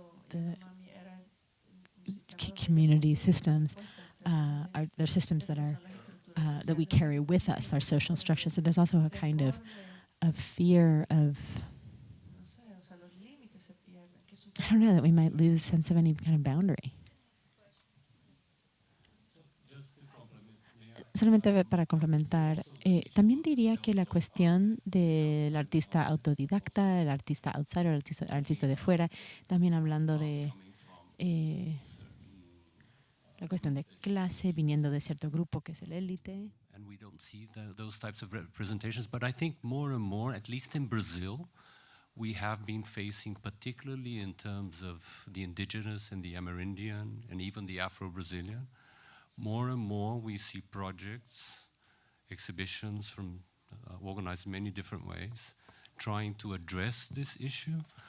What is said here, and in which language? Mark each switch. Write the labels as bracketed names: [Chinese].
[English] The community systems they're systems that are that we carry with us, our social structures. So there's also a kind of fear of, I don't know, that we might lose sense of any kind of boundary. [Spanish] Solamente para complementar, también diría que la cuestión del artista autodidacta, el artista outsider, el artista de fuera, también hablando de la cuestión de clase, viniendo de cierto grupo que es el élite. [English] And we don't see those types of representations, but I think more and more, at least in Brazil, we have been facing, particularly in terms of the indigenous and the Amerindian and even the Afro-Brazilian, more and more we see projects, exhibitions from organized in many different ways, trying to address this issue.